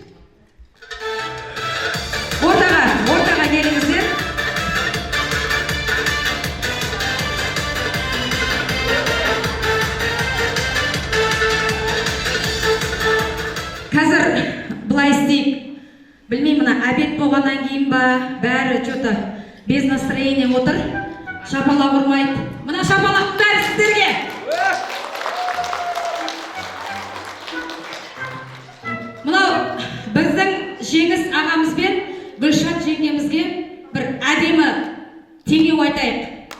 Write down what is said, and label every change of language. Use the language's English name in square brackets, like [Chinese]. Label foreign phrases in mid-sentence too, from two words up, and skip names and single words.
[Kazakh] Ортаға келіңіздер. Қазір былай істейік. Білмеймін, мына обед болғаннан кейін ба, бәрі [Russian] что-то без настроения [Kazakh] отыр. Шапалақ ұрмайды. Мына шапалақ бәрі сіздерге. Мынау біздің Жеңіс ағамыз бен Гүлшат жеңгемізге бір әдемі теңеу айтайық.